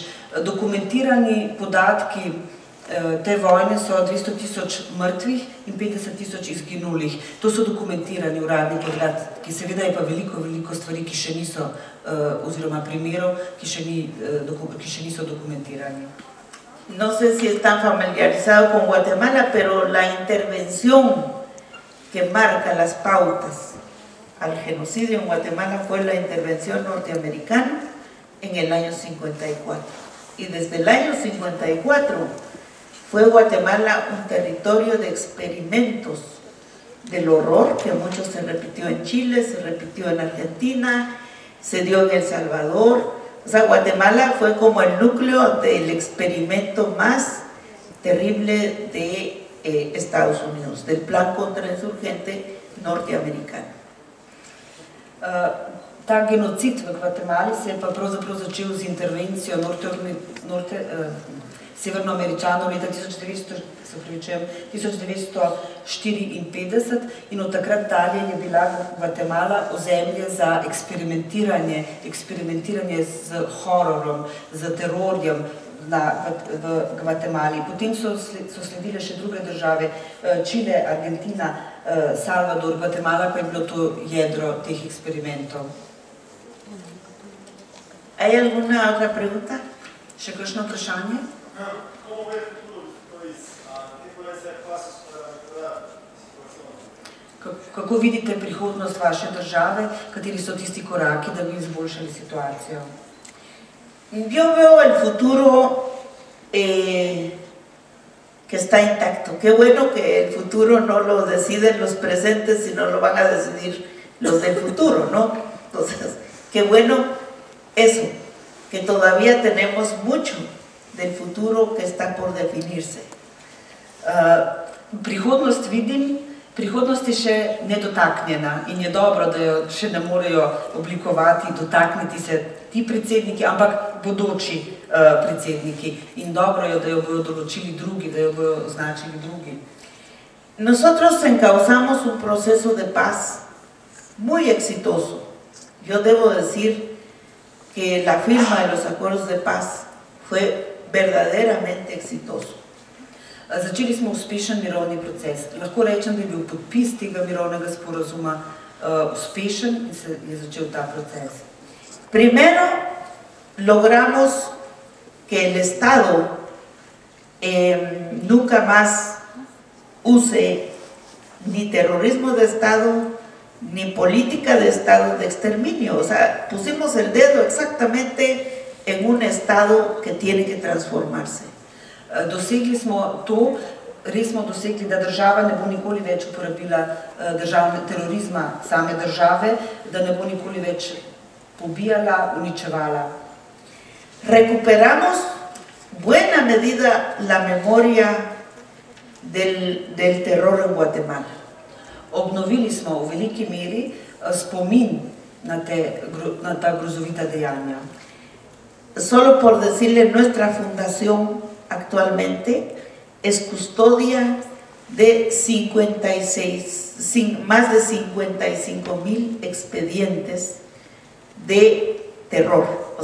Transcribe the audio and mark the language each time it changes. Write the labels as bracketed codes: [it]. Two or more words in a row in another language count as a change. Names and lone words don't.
[sl] Dokumentirani podatki te vojne so 200,000 mrtvih in 50,000 izginulih. To so dokumentirani uradni podatki, seveda je pa veliko stvari, ki še niso, oziroma primerov, ki še niso dokumentirani. [es] No sé si están familiarizados con Guatemala, pero la intervención que marca las pautas al genocidio en Guatemala fue la intervención norteamericana en el año 54. Y desde el año 54 fue Guatemala un territorio de experimentos del horror, que mucho se repitió en Chile, se repitió en Argentina, se dio en El Salvador. O sea, Guatemala fue como el núcleo del experimento más terrible de Estados Unidos, del plan contrainsurgente norteamericano. [sl] Ta genocid v Gvatemali se je pa pravzaprav začel z intervencijo Severnoameričanov leta 1954 in od takrat dalje je bila Gvatemala ozemlje za eksperimentiranje z hororom, z terorjem v Gvatemali. Potem so sledile še druge države, Čile, Argentina, Salvador, Gvatemala pa je bilo to jedro teh eksperimentov. [es] ¿Hay alguna otra pregunta? [sl] Še kakšno vprašanje? [es] ¿Cómo ves el futuro de tu país? ¿Qué pueden ser pasos para mejorar la situación? [sl] Kako vidite prihodnost vaše države? Kateri so tisti koraki, da bi izboljšali situacijo? [es] Yo veo el futuro que está intacto. Qué bueno que el futuro no lo deciden los presentes, sino lo van a decidir los del futuro, ¿no? Entonces, qué bueno eso, que todavía tenemos mucho del futuro que está por definirse. [sl] Prihodnost vidim, prihodnost je še nedotaknjena in je dobro, da jo še ne morejo oblikovati, dotakniti se ti predsedniki, ampak bodoči predsedniki. In dobro je, da jo bodo določili drugi, da jo bodo označili drugi. [es] Nosotros encauzamos un proceso de paz muy exitoso. Yo debo decir que la firma de los acuerdos de paz fue verdaderamente exitoso. [sl] Začeli smo uspešen mirovni proces. Lahko rečem, da je bil podpis tega mirovnega sporazuma uspešen in se je začel ta proces. [es] Primero, logramos que el Estado nunca más use ni terrorismo de Estado ni política de Estado de exterminio. O sea, pusimos el dedo exactamente en un Estado que tiene que transformarse. [sl] Dosegli smo to, res smo dosegli, da država ne bo nikoli več uporabila terorizma same države, da ne bo nikoli več pobijala, uničevala. [es] Recuperamos buena medida la memoria del terror en Guatemala. Obnovili smo v veliki meri spomin na ta grozovita dejanja. Solo por decirle, nuestra fundación actualmente es custodia de más de 55,000 expedientes de terror, o